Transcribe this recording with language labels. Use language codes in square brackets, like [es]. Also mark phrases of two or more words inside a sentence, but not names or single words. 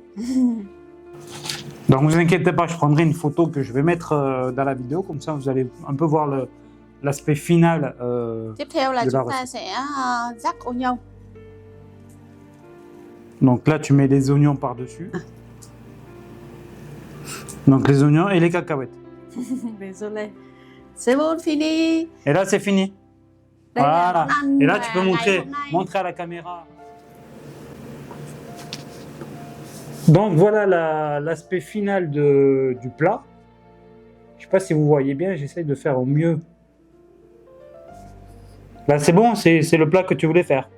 [fr] Donc vous inquiétez pas, je prendrai une photo que je vais mettre dans la vidéo, comme ça vous allez un peu voir l'aspect final. [vi] Tiếp theo là [fr] de la [vi] chúng ta sẽ rắc oignon. [fr] Donc là tu mets les oignons par-dessus. Donc les oignons et les cacahuètes. Désolé. C'est bon, fini. Et là c'est fini. [vi] Đây là [fr] Voilà. [vi] món ăn [fr] Et là tu peux [vi] ngày [fr] montrer, [vi] hôm nay. [fr] montrer à la caméra. Donc voilà l'aspect final du plat. Je sais pas si vous voyez bien, j'essaye de faire au mieux. Là c'est bon, c'est le plat que tu voulais faire.